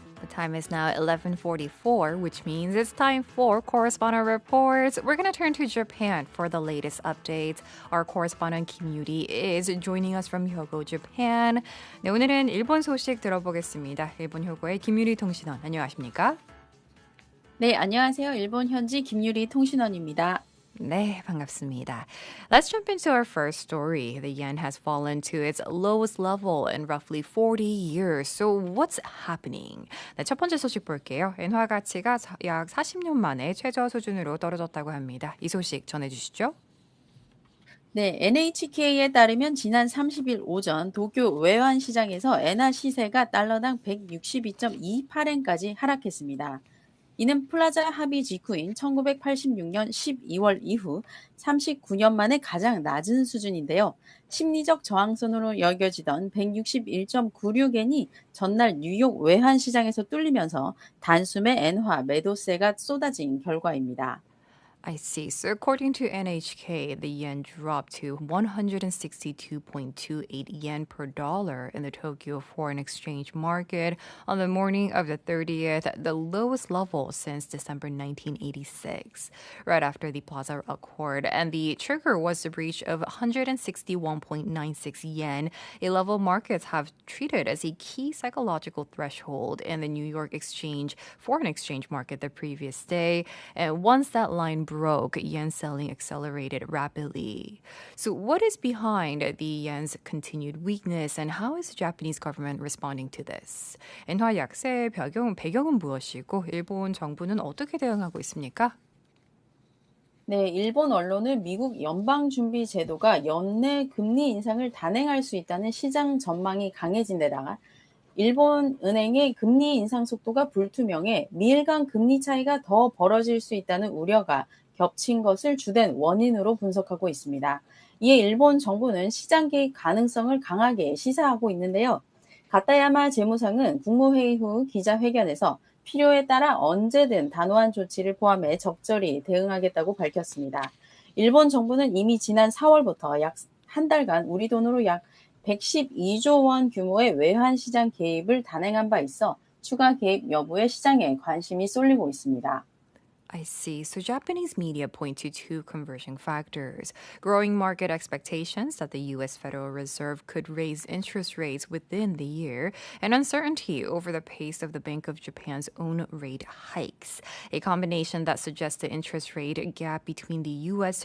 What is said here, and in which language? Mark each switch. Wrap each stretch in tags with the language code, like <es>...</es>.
<en>Time is now 11:44, which means it's time for Correspondent Reports. We're going to turn to Japan for the latest updates. Our correspondent Kim Yuri is joining us from Hyogo, Japan.</en> <ko>네, 오늘은 일본 소식 들어보겠습니다. 일본 효고의 김유리 통신원, 안녕하십니까? 네, 안녕하세요. 일본 현지 김유리 통신원입니다. 네, 반갑습니다.</ko> <en>Let's jump into our first story. The yen has fallen to its lowest level in roughly 40 years. So what's happening?</en> <ko>네, 첫 번째 소식 볼게요. 엔화 가치가 약 40년 만에 최저 수준으로 떨어졌다고 합니다. 이 소식 전해주시죠. 네, NHK에 따르면 지난 30일 오전 도쿄 외환시장에서 엔화 시세가 달러당 162.28엔까지 하락했습니다. 이는 플라자 합의 직후인 1986년 12월 이후 39년 만에 가장 낮은 수준인데요. 심리적 저항선으로 여겨지던 161.96엔이 전날 뉴욕 외환시장에서 뚫리면서 단숨에 엔화 매도세가 쏟아진 결과입니다.</ko> <en>I see. So according to NHK, the yen dropped to 162.28 yen per dollar in the Tokyo foreign exchange market on the morning of the 30th, the lowest level since December 1986, right after the Plaza Accord. And the trigger was the breach of 161.96 yen, a level markets have treated as a key psychological threshold in the New York foreign exchange market the previous day. And once that line broke, yen selling accelerated rapidly. So what is behind the yen's continued weakness and how is the Japanese government responding to this?</en> <ko>엔화 약세의 배경은 무엇이고 일본 정부는 어떻게 대응하고 있습니까? 네, 일본 언론은 미국 연방준비제도가 연내 금리 인상을 단행할 수 있다는 시장 전망이 강해진 데다가 일본 은행의 금리 인상 속도가 불투명해 미일 간 금리 차이가 더 벌어질 수 있다는 우려가 겹친 것을 주된 원인으로 분석하고 있습니다. 이에 일본 정부는 시장 개입 가능성을 강하게 시사하고 있는데요. 가타야마 재무상은 국무회의 후 기자회견에서 필요에 따라 언제든 단호한 조치를 포함해 적절히 대응하겠다고 밝혔습니다. 일본 정부는 이미 지난 4월부터 약 한 달간 우리 돈으로 약 112조 원 규모의 외환시장 개입을 단행한 바 있어 추가 개입 여부에 시장에 관심이 쏠리고 있습니다.</ko> <en>I see. So Japanese media point to two converging factors: growing market expectations that the U.S. Federal Reserve could raise interest rates within the year, and uncertainty over the pace of the Bank of Japan's own rate hikes, a combination that suggests the interest rate gap between the U.S.</en>